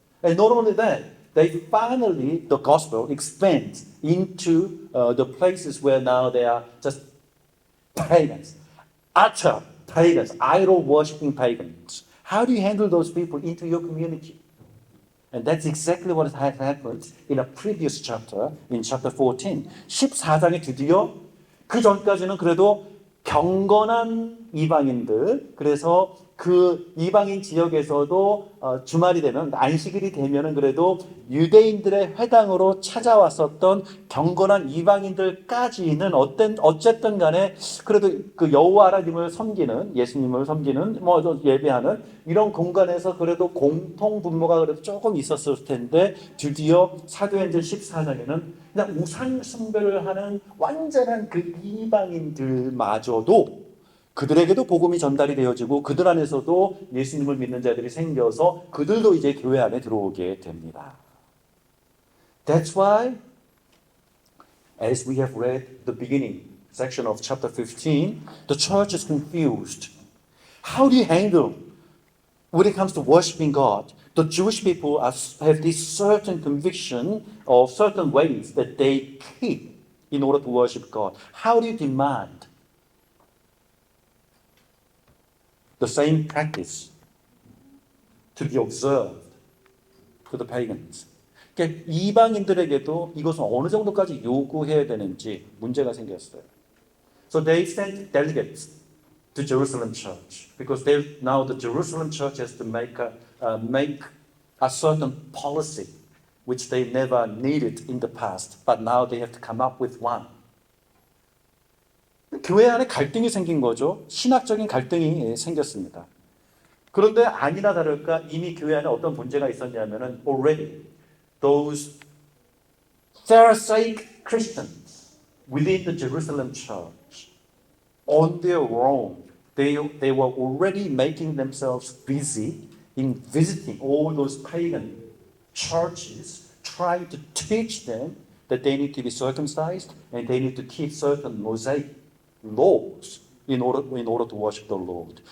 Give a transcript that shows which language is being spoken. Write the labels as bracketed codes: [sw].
[en] And not only that, the gospel expands into the places where now they are just pagans, utter pagans, idol worshipping pagans. How do you handle those people into your community? And that's exactly what has happened in a previous chapter, in chapter 14. [ko] 14장에 드디어 그 전까지는 그래도 경건한 이방인들, 그래서 그 이방인 지역에서도 주말이 되면, 안식일이 되면은 그래도 유대인들의 회당으로 찾아왔었던 경건한 이방인들까지는 어쨌든 간에 그래도 그 여호와 하나님을 섬기는, 예수님을 섬기는, 예배하는 이런 공간에서 그래도 공통 분모가 그래도 조금 있었을 텐데 드디어 사도행전 14장에는 그냥 우상 숭배를 하는 완전한 그 이방인들마저도 그들에게도 복음이 전달이 되어지고 그들 안에서도 예수님을 믿는 자들이 생겨서 그들도 이제 교회 안에 들어오게 됩니다. [en] That's why, as we have read the beginning section of chapter 15, the church is confused. How do you handle when it comes to worshiping God? The Jewish people have this certain conviction of certain ways that they keep in order to worship God. How do you demand the same practice to be observed to the pagans? [ko] 그러니까 이방인들에게도 이것은 어느 정도까지 요구해야 되는지 문제가 생겼어요. [en] So they sent delegates to Jerusalem church because now the Jerusalem church has to make a certain policy which they never needed in the past, but now they have to come up with one. [ko] 교회 안에 갈등이 생긴 거죠. 신학적인 갈등이 생겼습니다. 그런데 아니나 다를까 이미 교회 안에 어떤 문제가 있었냐면은 [en] already those Pharisaic Christians within the Jerusalem church on their own, they were already making themselves busy in visiting all those pagan churches, trying to teach them that they need to be circumcised and they need to keep certain Mosaic laws in order to worship the Lord.